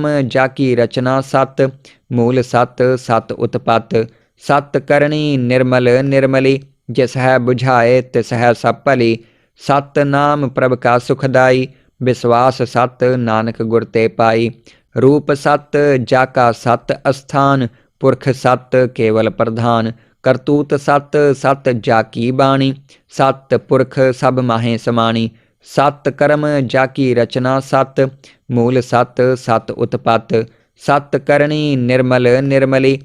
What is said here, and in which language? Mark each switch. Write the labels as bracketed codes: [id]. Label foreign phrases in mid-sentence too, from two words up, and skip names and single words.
[hi] जाकी रचना सत मूल सत सत उत्पत सत करणी निर्मल निर्मली जिस है बुझाए तिस है सब भली सत नाम प्रभ का सुखदाई विश्वास सत नानक गुर ते पाई रूप सत जाका सत अस्थान पुरख सत केवल प्रधान ਕਰਤੂਤ ਸਤ ਸਤ ਜਾ ਕੀ ਬਾਣੀ। [pa] ਸਤ ਪੁਰਖ ਸਭ ਮਾਹੇ ਸਮਾਣੀ। ਸਤ ਕਰਮ ਜਾ ਕੀ ਰਚਨਾ ਸਤ। ਮੂਲ ਸਤ ਸਤ ਉਤਪਤ। ਸਤ ਕਰਨੀ ਨਿਰਮਲ ਨਿਰਮਲੀ।